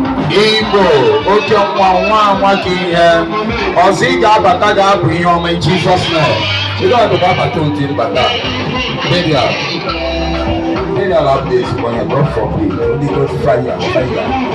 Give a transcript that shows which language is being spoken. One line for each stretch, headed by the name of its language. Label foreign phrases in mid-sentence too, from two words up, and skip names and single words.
Igbo: Igbo, oke nwa, nwa nwa ka ihe. Ọzọ ị ga-abata ga-abụ ihe ọma
English: in Jesus' name.
Igbo: Ị ga-abata otu mbata. Burial. Burial abụghị ezigbo ihe,
English: God forbid. Holy Ghost fire, fire.